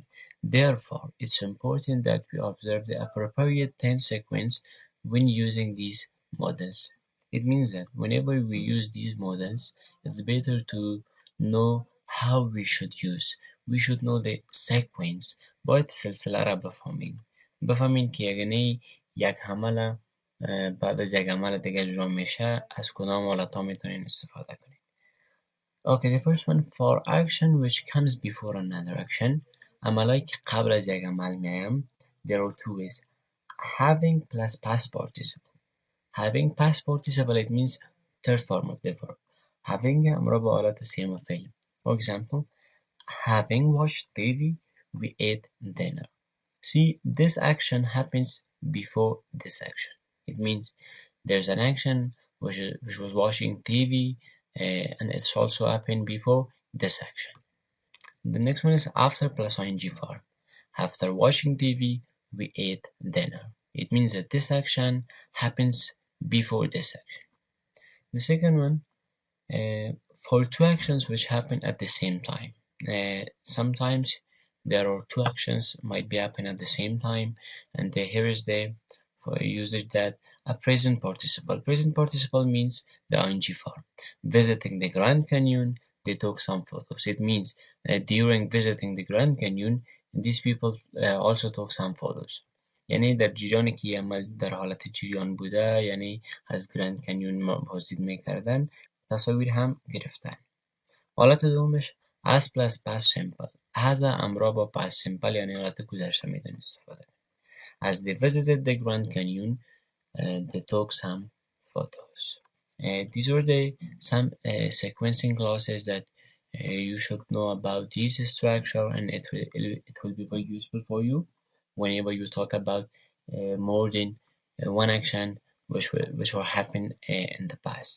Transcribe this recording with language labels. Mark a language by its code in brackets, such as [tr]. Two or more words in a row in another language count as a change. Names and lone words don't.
[en] Therefore, it's important that we observe the appropriate tense sequence when using these models. It means that whenever we use these models, it's better to know how we should use. We should know the sequence. [fa] باید سلسله را بفهمین که یک عمل بعد از یک عمل دیگه اجرا میشه، از کدام حالتها میتونین استفاده کنین. [en] Okay, the first one, for action which comes before another action. [fa] عملایی که قبل از یک عمل میایم. [en] There are 2 ways. Having plus past participle. Having past participle, it means third form of the verb. [fa] Having همراه با حالت سیم فعل. [en] For example, having watched TV, we ate dinner. See, this action happens before this action. It means there's an action which was watching TV, and it's also happened before this action. The next one is after plus ing form. After watching TV, we ate dinner. It means that this action happens before this action. The second one, for 2 actions which happen at the same time. Sometimes there are 2 actions might be happening at the same time, and here is the usage that a present participle. Present participle means the ing form. Visiting the Grand Canyon, they took some photos. It means during visiting the Grand Canyon, these people also took some photos. [fa] یعنی در جریانی که عمل در حالت جریان بوده، یعنی از گرند کنیون بازدید میکردن، تصاویر هم گرفتن. حالت دومش [en] as plus past simple. [fa] as همراه با [en] past simple [fa] یعنی حالت گذشته میتونید استفاده کنید. [en] As they visited the Grand Canyon, they took some photos. These are some sequencing clauses that you should know about this structure, and it will be very useful for you. whenever you talk about more than one action which will happen in the past.